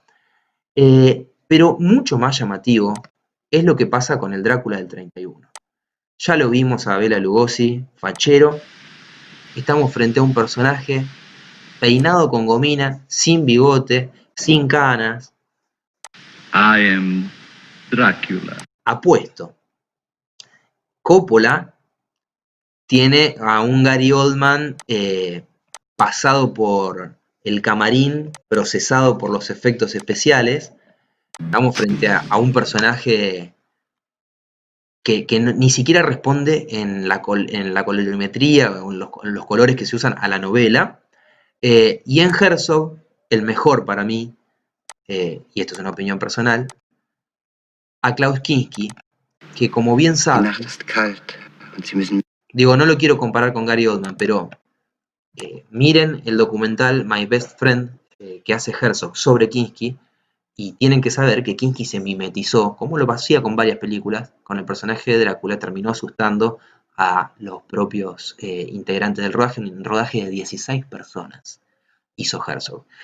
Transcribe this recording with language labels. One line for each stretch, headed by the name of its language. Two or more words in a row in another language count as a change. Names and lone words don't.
Spanish: Pero mucho más llamativo es lo que pasa con el Drácula del 31. Ya lo vimos a Bela Lugosi, fachero. Estamos frente a un personaje peinado con gomina, sin bigote, sin canas.
English: I am Dracula.
Spanish: Apuesto. Coppola tiene a un Gary Oldman pasado por el camarín, procesado por los efectos especiales. Estamos frente a un personaje que ni siquiera responde en la colorimetría o en los colores que se usan a la novela. Y en Herzog, el mejor para mí, y esto es una opinión personal, a Klaus Kinski que, como bien
German: Die
Spanish: saben,
German: Nacht ist kalt und Sie müssen
Spanish: digo, no lo quiero comparar con Gary Oldman, pero miren el documental My Best Friend que hace Herzog sobre Kinski, y tienen que saber que Kinski se mimetizó, como lo hacía con varias películas, con el personaje de Drácula, terminó asustando a los propios integrantes del rodaje, un rodaje de 16 personas hizo Herzog.